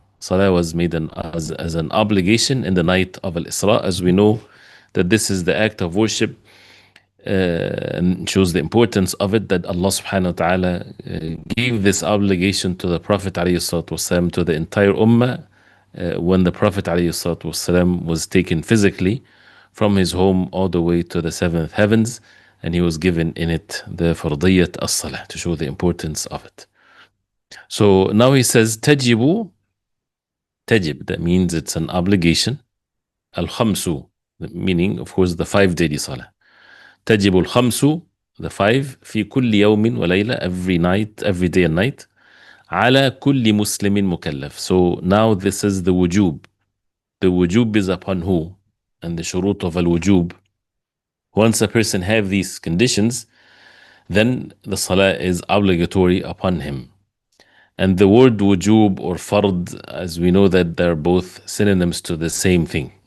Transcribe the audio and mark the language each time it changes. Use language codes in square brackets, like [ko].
[en] Salah was made as an obligation in the night of al-Isra, as we know that this is the act of worship and shows the importance of it, that Allah subhanahu wa ta'ala gave this obligation to the Prophet alayhi salatu wasalam, to the entire ummah, when the Prophet alayhi salatu wasalam was taken physically from his home all the way to the seventh heavens, and he was given in it the fardiyat as-salah, to show the importance of it. So now he says tajib, that means it's an obligation. Al-khamsu, meaning of course the 5 daily salah. [ar] تجب الخمس, [en] the 5, [ar] في كل يوم وليلة, [en] every night, every day and night, [ar] على كل مسلم مكلف. [en] So now this is the wujub. The wujub is upon who? And the shurut of al-wujub. Once a person have these conditions, then the salah is obligatory upon him. And the word wujub or fard, as we know that they're both synonyms to the same thing.